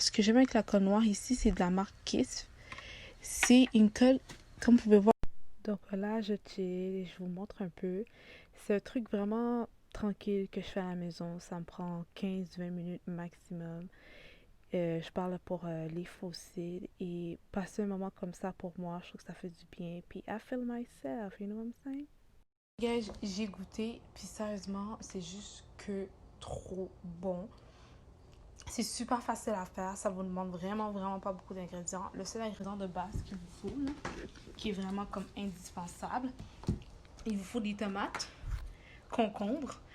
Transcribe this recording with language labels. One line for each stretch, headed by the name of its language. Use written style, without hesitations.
French: Ce que j'aime avec la colle noire ici, c'est de la marque Kiss. C'est une colle, comme vous pouvez voir. Donc là, je chill, je vous montre un peu. C'est un truc vraiment tranquille que je fais à la maison. Ça me prend 15-20 minutes maximum. Je parle pour les fossiles et passer un moment comme ça pour moi, je trouve que ça fait du bien.
English: Puis I feel myself, you know what I'm saying?
French: Guys, j'ai goûté, puis sérieusement, c'est juste que trop bon. C'est super facile à faire, ça vous demande vraiment, vraiment pas beaucoup d'ingrédients. Le seul ingrédient de base qu'il vous faut, là, qui est vraiment comme indispensable, il vous faut des tomates, concombre.